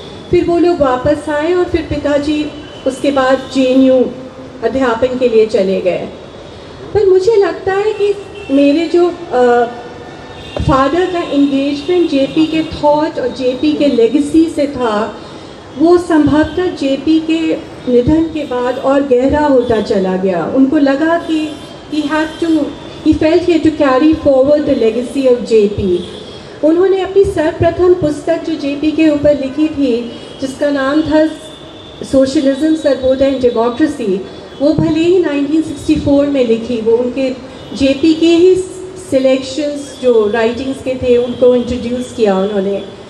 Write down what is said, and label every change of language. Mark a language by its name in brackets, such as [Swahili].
[Hindi] फिर वो लोग वापस आए और फिर पिताजी उसके बाद जेएनयू अध्यापन के लिए चले गए। पर मुझे लगता है कि मेरे जो फादर का इंगेजमेंट जेपी के थॉट और जेपी के लेगेसी से था, वो संभवतः जेपी के निधन के बाद और गहरा होता चला गया। उनको लगा कि [English] he felt he had to carry forward the legacy of JP। [Hindi] उन्होंने अपनी सर्वप्रथम पुस्तक जो जेपी के ऊपर लिखी थी, जिसका नाम था सोशलिज्म, सर्वोदय एंड डेमोक्रेसी, वो भले ही 1964 में लिखी, वो उनके जेपी के ही सिलेक्शंस जो राइटिंग्स के थे उनको इंट्रोड्यूस किया उन्होंने।